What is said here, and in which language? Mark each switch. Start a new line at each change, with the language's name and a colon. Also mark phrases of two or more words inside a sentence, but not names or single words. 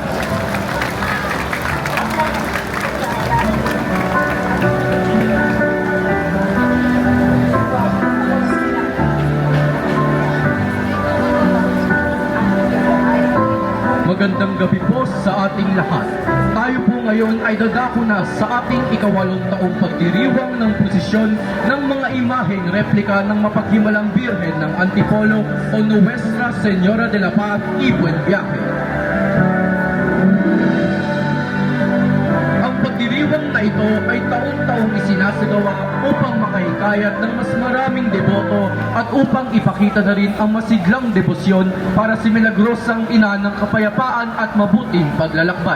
Filipino: Magandang gabi po sa ating lahat. Tayo po ngayon ay dadako na sa ating ikawalong taong pagdiriwang ng posisyon ng mga imaheng replika ng mapaghimalang Birhen ng Antipolo o Nuestra Señora de la Paz y Buen Viaje. Ang pagdiriwang na ito ay taon-taong isinasagawa upang makahikayat ng mas maraming deboto at upang ipakita na rin ang masiglang debosyon para sa milagrosang ina ng kapayapaan at mabuting paglalakbay.